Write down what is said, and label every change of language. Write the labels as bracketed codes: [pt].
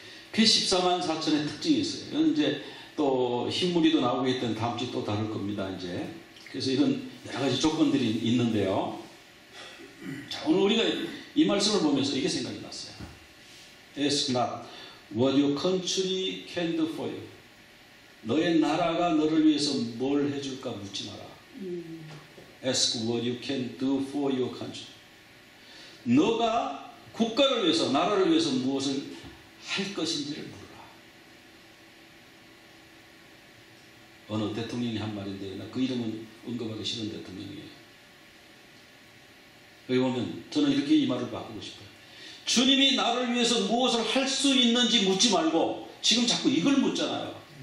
[ko] 그 14만 4천의 특징이 있어요. 이건 이제 또 흰무리도 나오고 있던 다음 주에 또 다룰 겁니다, 이제. 그래서 이런 여러 가지 조건들이 있는데요. 자, 오늘 우리가 이 말씀을 보면서 이게 생각이 났어요. [en] Ask not what your country can do for you. [ko] 너의 나라가 너를 위해서 뭘 해줄까 묻지 마라. [en] Ask what you can do for your country. [ko] 너가 국가를 위해서, 나라를 위해서 무엇을 할 것인지를 물어라. 어느 대통령이 한 말인데, 나 그 이름은 언급하기 싫은 대통령이에요. 여기 보면 저는 이렇게 이 말을 바꾸고 싶어요. 주님이 나를 위해서 무엇을 할 수 있는지 묻지 말고 지금 자꾸 이걸 묻잖아요.